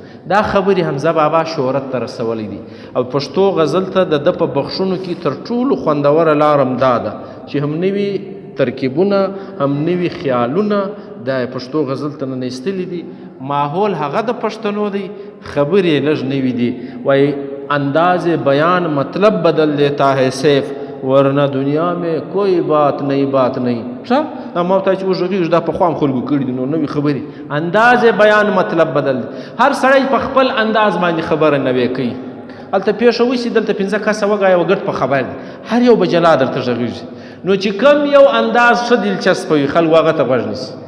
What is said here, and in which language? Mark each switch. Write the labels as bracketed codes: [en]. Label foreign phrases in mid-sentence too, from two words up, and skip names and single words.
[ps] دا خبرې حمزه بابا شهرت ته رسولی دي او پښتو غزل ته د ده په بخښنو کې تر ټولو خوندوره لار هم دا ده چې هم نوي ترکیبونه هم نوي خیالونه د پښتو غزل ته ننیستلي دي. ماحول هغه د پښتنو دی، خبرې لږ نوي دي. [ur] وایي انداز بیان مطلب بدل دیتا ہے سیف، ورنہ دنیا میں کوئی بات نہیں. [ps] ښه دا ما ته چې وږغېږي دا پخوا هم خلکو کړي دي، نو نوې خبرې. انداز بیان مطلب بدل دی. هر سړی په خپل انداز باندې خبره نوې کوي. هلته پیښه وشي دلته 15 کسه وګایه وګډ په خبر دی، هر یو به جلا درته غږېږي. نو چې کم یو انداز ښه دلچسپه وي خلکو هغه ته غوږ نیسي.